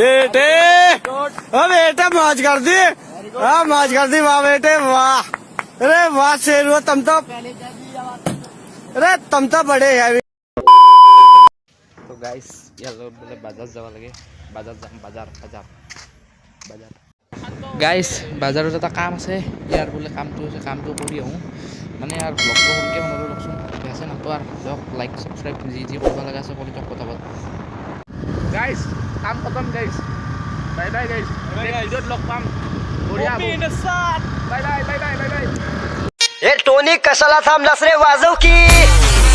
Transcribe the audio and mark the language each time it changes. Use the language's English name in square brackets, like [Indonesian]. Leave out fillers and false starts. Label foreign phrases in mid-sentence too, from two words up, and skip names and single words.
[Hindi] बेटे ओ बेटे मौज कर दी हाँ मौज कर दी वाह बेटे वाह अरे वाह शेर तुम तो अरे तुम तो बड़े है [Assamese] তো গাইস ইয়াৰ লগত বোলে বাজাৰ যাব লাগে বাজাৰ যাম বাজাৰ বাজাৰ বাজাৰ গাইস বাজাৰত এটা কাম আছে ইয়াৰ বোলে কামটো আছে কামটো কৰি আহোঁ মানে ইয়াৰ ব্লগটো সৰুকৈ বনালোঁ লওকচোন বেয়া আছে নাতো আৰু দিয়ক [English] like subscribe [Assamese] যি যি কৰিব লগা আছে কৰি দিয়ক পটাপট গাইস কাম খতম [English] guys bye bye guys [Assamese] ভিডিঅ'ত লগ পাম বঢ়িয়া [English] bye bye bye bye bye bye [Marathi] ये टोनी कशाला थांबलास रे वाजव की